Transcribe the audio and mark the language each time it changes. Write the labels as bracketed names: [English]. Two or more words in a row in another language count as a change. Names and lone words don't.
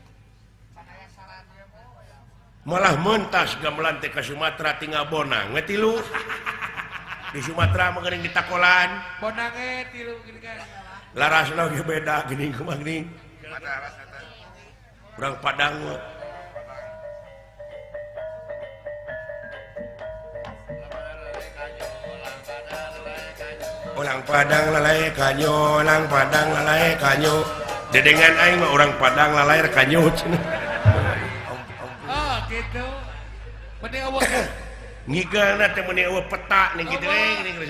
[Sundanese] Malah mentas gamelan teh ka Sumatera tinggal bonang we tilu. Di Sumatera mah geuning ditakolan. Bonange tilu gini kan. Larasna ge beda geuning kumaha geuning. Urang Padang we. [Minangkabau] Orang Padang lalai kanyo, orang Padang lalai kanyo. [Sundanese] Dedengan aing mah [Minangkabau] orang Padang lalai kanyo [Sundanese] cenah. Oh gitu. Mending eueuh Ngigeulna teh meuni eueuh peta nih kitu we geuning rasa.